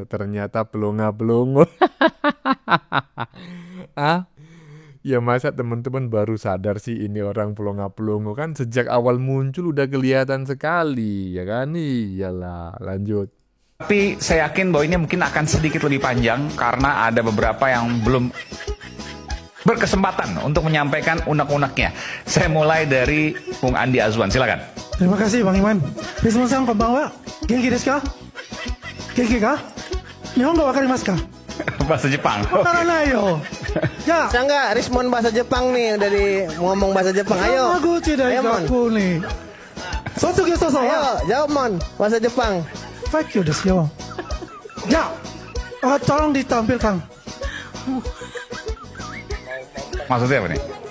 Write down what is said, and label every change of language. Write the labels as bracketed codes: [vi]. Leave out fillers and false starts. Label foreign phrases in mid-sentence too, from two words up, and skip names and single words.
[id] Ternyata pelongo-pelongo. Ya masa teman-teman baru sadar sih ini orang pelongo-pelongo, kan sejak awal muncul udah kelihatan sekali ya kan. Iyalah, lanjut. Tapi saya yakin bahwa ini mungkin akan sedikit lebih panjang karena ada beberapa yang belum berkesempatan untuk menyampaikan unek-uneknya. Saya mulai dari Bung Andi Azwan, silakan. Terima kasih Bang Iman. [ja] Rismon-san konbanwa. 元気ですか? 元気か？日本語分かりますか? [id] Bahasa Jepang. [ja] 分からないよ. Ya. [id] Bisa nggak respon bahasa Jepang nih, udah ngomong bahasa Jepang. Ayo. Ayo Mon. Ayo, jawab Mon, bahasa Jepang. [en] Fuck you [ja] ですよ. [id] Ya. Tolong ditampilkan. Maksudnya apa nih?